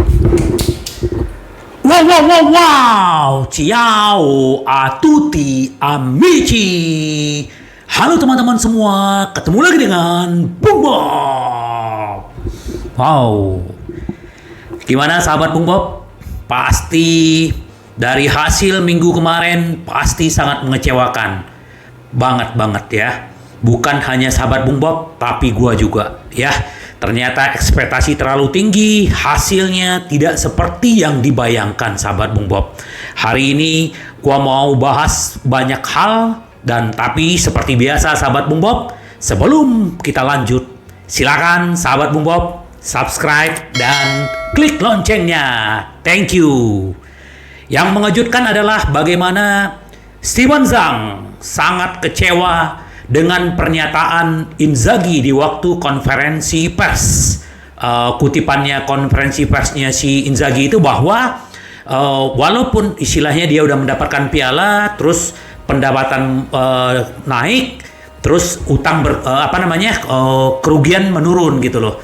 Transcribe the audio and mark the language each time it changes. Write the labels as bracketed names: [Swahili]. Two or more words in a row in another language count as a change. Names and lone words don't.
[Italian] Wow, wow, wow, wow. Ciao a tutti amici. [Indonesian] Halo teman-teman semua, ketemu lagi dengan Bung Bob. Wow. Gimana sahabat Bung Bob? Pasti dari hasil minggu kemarin pasti sangat mengecewakan. Banget ya. Bukan hanya sahabat Bung Bob, tapi gua juga ya. Ternyata ekspektasi terlalu tinggi, hasilnya tidak seperti yang dibayangkan sahabat Bung Bob. Hari ini gua mau bahas banyak hal, dan tapi seperti biasa sahabat Bung Bob, sebelum kita lanjut, silakan sahabat Bung Bob subscribe dan klik loncengnya. [English] Thank you. [Indonesian] Yang mengejutkan adalah bagaimana Steven Zhang sangat kecewa dengan pernyataan Inzaghi di waktu konferensi pers. Kutipannya konferensi persnya si Inzaghi itu bahwa walaupun istilahnya dia udah mendapatkan piala, terus pendapatan naik, terus utang kerugian menurun gitu loh.